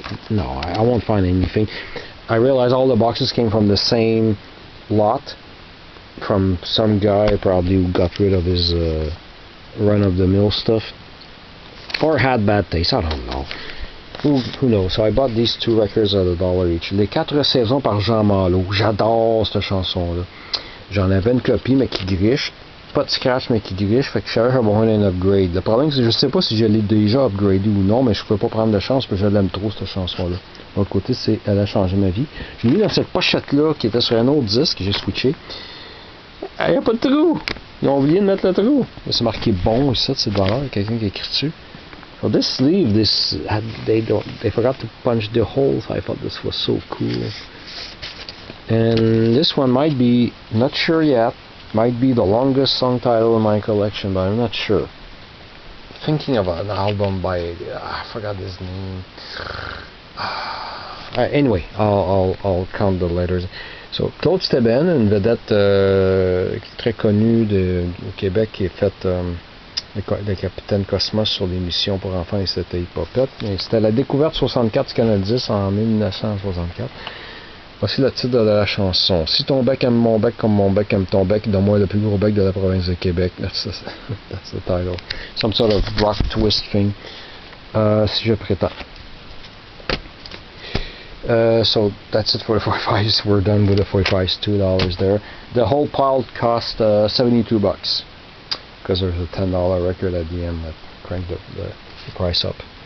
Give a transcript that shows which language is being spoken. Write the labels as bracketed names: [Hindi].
[English] No, I won't find anything. I realized all the boxes came from the same lot, from some guy probably who got rid of his run-of-the-mill stuff, or had bad taste. I don't know. Who knows? So I bought these 2 records at $1 each. [French] Les 4 saisons par Jean Malo. J'adore cette chanson-là. J'en avais une copie, mais qui griche. Pas de scratch, mais qui griche. Fait que je savais que j'avais besoin d'un upgrade. Le problème, c'est que je sais pas si je l'ai déjà upgradé ou non, mais je peux pas prendre de chance parce que je l'aime trop, cette chanson-là. De l'autre côté, elle a changé ma vie. J'ai mis dans cette pochette-là qui était sur un autre disque que j'ai switché. Il n'y a pas de trou. Ils ont oublié de mettre le trou. C'est marqué bon, ça, c'est de valeur. Il y a quelqu'un qui a écrit dessus. [English] So this sleeve, they forgot to punch the holes. I thought this was so cool. And this one might be, not sure yet, might be the longest song title in my collection, but I'm not sure. Thinking of an album by, I forgot his name. Anyway, I'll count the letters. [French] So, Claude Steben, une vedette très connue au Québec, qui est faite le capitaine Cosmos sur l'émission pour enfants, et c'était Hippopète. C'était la découverte 64 du Canal 10 en 1964. Voici le titre de la chanson. Si ton bec aime mon bec comme mon bec aime ton bec, donne-moi le plus gros bec de la province de Québec. [English] That's the title. Some sort of rock twist thing. [French] Si je prétends. [English] So that's it for the 45s. We're done with the 45s. $2 there. The whole pile cost $72 because there's a $10 record at the end that cranked the price up.